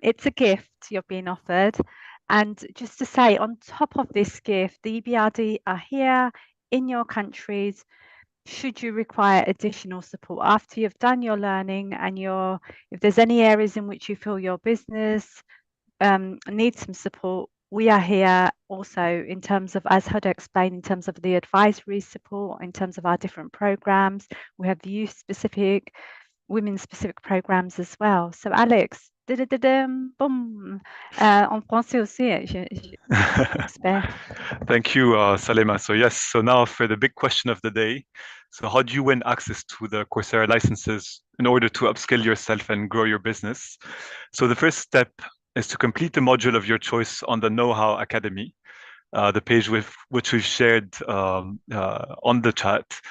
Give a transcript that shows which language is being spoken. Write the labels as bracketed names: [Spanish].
[English] It's a gift you're being offered. And just to say, on top of this gift, the EBRD are here in your countries should you require additional support after you've done your learning, and if there's any areas in which you feel your business needs some support. We are here also in terms of, as Huda explained, in terms of the advisory support, in terms of our different programs. We have youth-specific, women-specific programs as well. So [French] Alex, boom, en français aussi, j'espère. [English] Thank you, Salema. So yes, so now for the big question of the day. So how do you win access to the Coursera licenses in order to upskill yourself and grow your business? So the first step is to complete the module of your choice on the Know-How Academy, the page which we've shared on the chat.